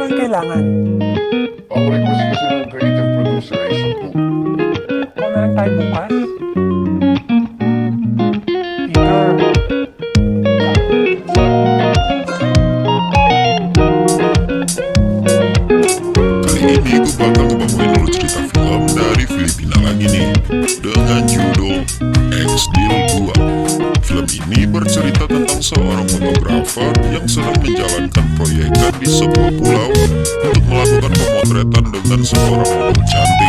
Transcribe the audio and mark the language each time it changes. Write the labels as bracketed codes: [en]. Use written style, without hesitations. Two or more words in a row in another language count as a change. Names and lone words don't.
[tl] kailangan? Ang request kasi ng [en] creative producer [tl] ay 10. Ako na lang tayo bukas. Peter. [id] Kali ini gue bakal ngebawain lo cerita film dari Filipina lagi nih, dengan judul X-Deal 2. Film ini bercerita tentang seorang fotografer yang sedang menjalankan proyekan di sebuah pulau untuk melakukan pemotretan dengan seorang model cantik.